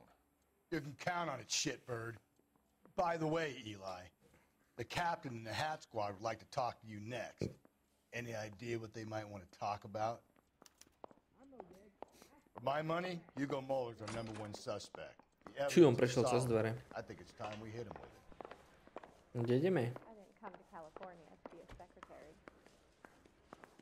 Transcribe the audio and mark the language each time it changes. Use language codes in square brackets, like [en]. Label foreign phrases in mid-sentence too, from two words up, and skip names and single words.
[en] You can count on it, shitbird. By the way, Eli, the captain and the hat squad would like to talk to you next. Any idea what they might want to talk about? For my money, Hugo Muller's our #1 suspect. The [sk] Či on [en] evidence is [sk] prešiel cez [en] solid. [sk] dvere? [en] I think it's time we hit him with it. [sk] Kde ideme? [en] I didn't come to California to be a secretary.